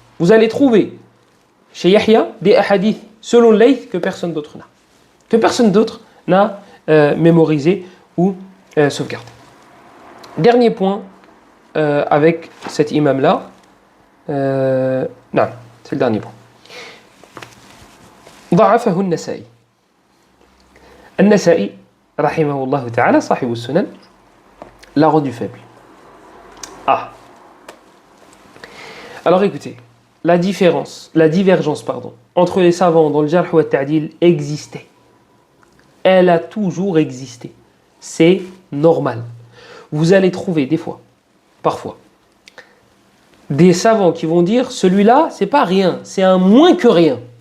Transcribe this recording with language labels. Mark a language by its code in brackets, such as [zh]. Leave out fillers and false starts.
[fr] Vous allez trouver chez Yahya des hadiths selon Layth que personne d'autre n'a. Que personne d'autre n'a mémorisé ou sauvegarde. Dernier point avec cet imam-là. Non, c'est le dernier point. [ar] ضعفه النسائي. النسائي رحمه الله تعالى صاحب السنن [fr] l'a rendu faible. Ah. Alors écoutez, la divergence, entre les savants dans le jarh wa ta'dil existait. Elle a toujours existé. C'est normal. Vous allez trouver des fois, parfois, des savants qui vont dire celui-là, c'est pas rien, c'est un moins que rien.